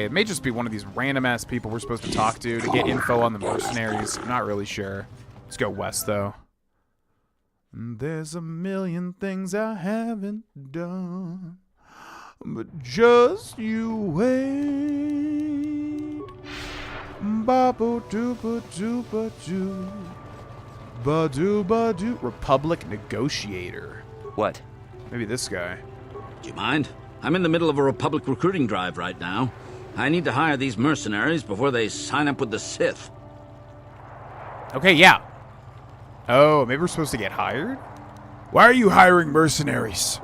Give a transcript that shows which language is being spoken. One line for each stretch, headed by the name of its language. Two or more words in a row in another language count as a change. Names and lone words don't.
English: It may just be one of these random-ass people we're supposed to talk to get info on the mercenaries. I'm not really sure. Let's go west, though. There's a million things I haven't done. But just you wait. Ba-bo-doo-ba-doo-ba-doo. Ba-doo-ba-doo. Republic Negotiator. What? Maybe this guy. Do you mind? I'm in the middle of a Republic recruiting drive right now. I need to hire these mercenaries before they sign up with the Sith. Okay, yeah. Oh, maybe we're supposed to get hired? Why are you hiring mercenaries?